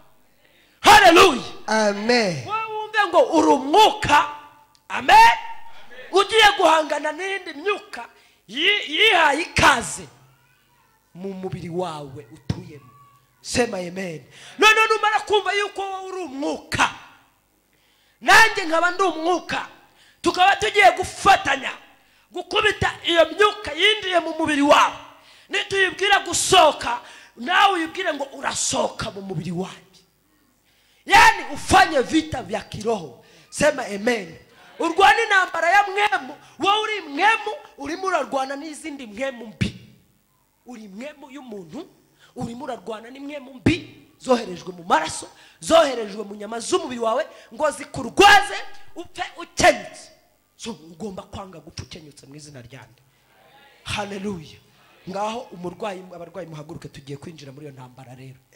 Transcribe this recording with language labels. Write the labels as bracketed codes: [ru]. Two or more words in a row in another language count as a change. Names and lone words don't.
[rw] haleluya amen wumve ngo uri umwuka amen ugiye guhangana n'indi myuka yihaye ikaze mu mubiri wawe utuyemo [sw] sema amen [rw] none numara kumva yuko wowe uri umwuka nanjye nkaba ndi umwuka tukaba tugiye gufatanya gukubita iyo myuka yinjiye mu mubiri wawe nituyibwira gusohoka nawe uyibwire ngo urasohoka mu mubiri wanjye [sw] yani ufanye vita vya kiroho sema amen [rw] urwana intambara ya mwemu wowe uri mwemu urimo urarwana n'izindi mwemu mbi uri mwemu y'umuntu urimo urarwana n'imwemu mbi zoherejwe mu maraso zoherejwe mu nyama z'umubiri wawe ngo zikurwaze upfe ukenyutse so ugomba kwanga gupfa ukenyutse mu izina ryande haleluya ngaho abarwayi muhaguruke tugiye kwinjira muri iyo ntambara rero